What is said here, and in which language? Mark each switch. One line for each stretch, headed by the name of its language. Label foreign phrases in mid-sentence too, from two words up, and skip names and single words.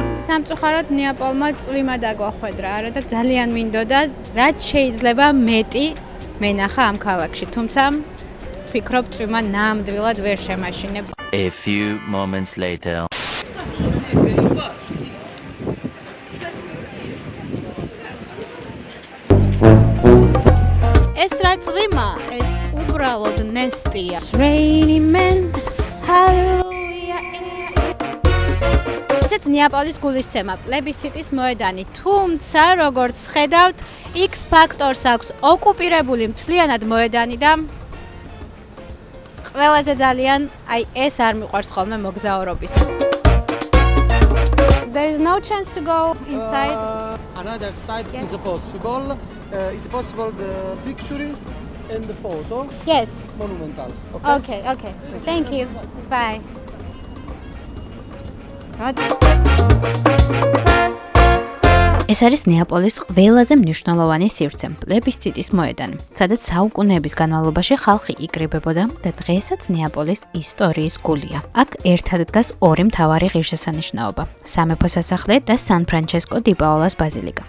Georgian: სამწუხაროდ ნეაპოლმა წვიმა დაგვახვედრა, არა და ძალიან მინდოდა რაც შეიძლება მეტი მენახა ამ ქალაქში, თუმცა ვფიქრობ წვიმა ნამდვილად ვერ შემაშინებს.
English: A few moments later.
Georgian: ეს რა წვიმა, ეს უბრალოდ ნესტია.
English: Rainy man, hallelujah.
Georgian: ესეც ნეაპოლის გულისცემა, პლებისციტის მოედანი, თუმცა როგორც ხედავთ, X ფაქტორს აქვს ოკუპირებული მთლიანად მოედანი და ყველაზე ძალიან აი ეს არ მიყვარს ხოლმე მოგზაურობის.
English: There is no chance to go inside. Another side Yes. is possible. It's possible the picturing and the photo. Yes. Monumental. Okay. Thank you. Bye.
Georgian: ეს არის ნეაპოლის ყველაზე მნიშვნელოვანი სივრცე, პლებისციტის მოედანი, სადაც საუკუნეების განმავლობაში ხალხი იკრიბებოდა და დღესაც ნეაპოლის ისტორიის გულია. აქ ერთად დგას ორი მთავარი ღირსშესანიშნაობა: სამეფო სასახლე და სან-ფრანჩესკო დი პაოლას ბაზილიკა.